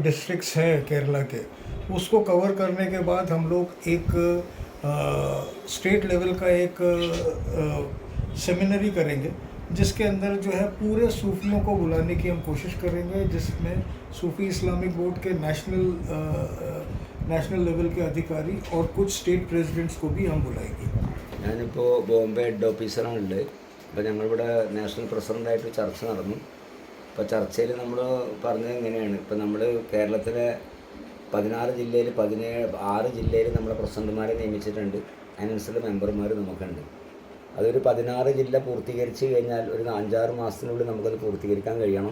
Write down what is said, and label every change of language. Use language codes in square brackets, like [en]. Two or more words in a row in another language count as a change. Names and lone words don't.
[hi] डिस्ट्रिक्ट्स हैं केरला के, उसको कवर करने के बाद हम लोग एक [en] state level [hi] का एक सेमिनरी करेंगे, जिसके अंदर जो है पूरे सूफियों को बुलाने की हम कोशिश करेंगे, जिसमें सूफ़ी इस्लामिक बोर्ड के [en] national level [hi] के अधिकारी और कुछ [en] state presidents [hi] को भी हम बुलाएंगे। [ml] ഞാനിപ്പോൾ ബോംബെ ഹെഡ് ഓഫീസറാണുള്ളത്. അപ്പോൾ ഞങ്ങളിവിടെ നാഷണൽ പ്രസിഡൻ്റായിട്ട് ചർച്ച നടന്നു. അപ്പോൾ ചർച്ചയിൽ നമ്മൾ പറഞ്ഞത് ഇങ്ങനെയാണ്, ഇപ്പോൾ നമ്മൾ കേരളത്തിലെ 16 ജില്ലയിൽ 6 ജില്ലയിൽ നമ്മളെ പ്രസിഡന്റുമാരെ നിയമിച്ചിട്ടുണ്ട്. അതിനനുസരിച്ച് മെമ്പർമാർ നമുക്കുണ്ട്. അതൊരു 16 ജില്ല പൂർത്തീകരിച്ച് കഴിഞ്ഞാൽ ഒരു 5-6 മാസത്തിനുള്ളിൽ നമുക്കത് പൂർത്തീകരിക്കാൻ കഴിയണം.